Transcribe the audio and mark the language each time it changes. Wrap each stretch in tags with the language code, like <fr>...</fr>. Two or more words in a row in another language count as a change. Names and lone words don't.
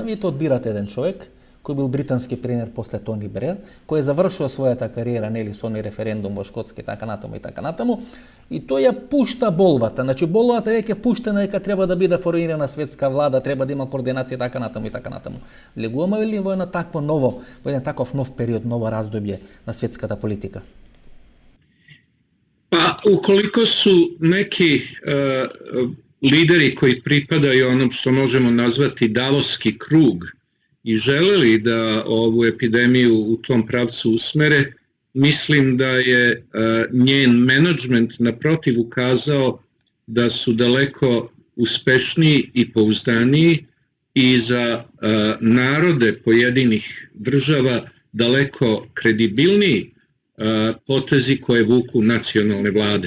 <mk>Вие одбирате еден човек кој бил британски премиер после Тони Бреер, кој е завршил својата кариера, нели, со оној референдум во Шкотска и така натаму, и тој ја пушта болвата. Значи болвата веќе пуштена дека треба да биде формирана светска влада, треба да има координација и така натаму. Влегуваме ли во еден таков нов период, ново раздобје на светската политика?</mk> <sr>Pa ukoliko su neki lideri koji pripadaju onom što možemo nazvati Davoski krug i želeli da ovu epidemiju u tom pravcu usmere, mislim da je njen menadžment naprotiv ukazao da su daleko uspešniji i pouzdaniji i za narode pojedinih država daleko kredibilniji potezi koje vuku nacionalne vlade.</sr>